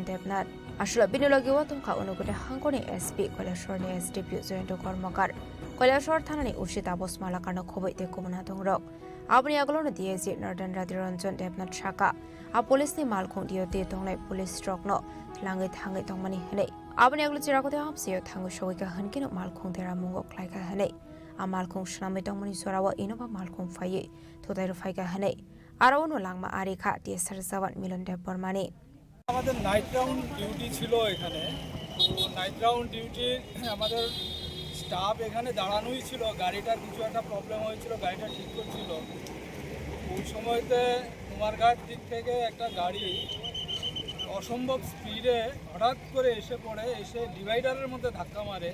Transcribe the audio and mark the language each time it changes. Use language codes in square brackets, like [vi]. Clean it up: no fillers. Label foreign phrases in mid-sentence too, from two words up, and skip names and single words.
[trp] Devnath Ashula Binologi Watumkha Onokute Hangkoni SP Kailashwar ni SDP Joyento Kormakar Kailashwar Thanani Urshit Abos Malakarno Khoboi te Komuna Dongrok Abani aglono DIZ Narottan Rati Ranjan Devnath Shaka A police ni malkhong dio te tonglai police stroke no langai thangai tongmani hane abani aglo chirakote hapsio thangu shogika hankino malkhong tera mungo khlai ka hane a malkhong shnamai tongmani sorawa inova malkhong phaiye thodairo phaika hane aro no langma arikha TSR Sawan Milondev Barmani [bn] আমাদের [en] night round duty [bn] ছিল এখানে। তো [en] night round duty [bn] আমাদের স্টাফ এখানে দাঁড়ানোই ছিল, গাড়িটার কিছু একটা প্রবলেম হয়েছিল, গাড়িটা ঠিক করছিল। ওই সময়তে কুমারঘাট দিক থেকে একটা গাড়ি অসম্ভব স্পিডে হঠাৎ করে এসে পড়ে, এসে ডিভাইডারের মধ্যে ধাক্কা মারে।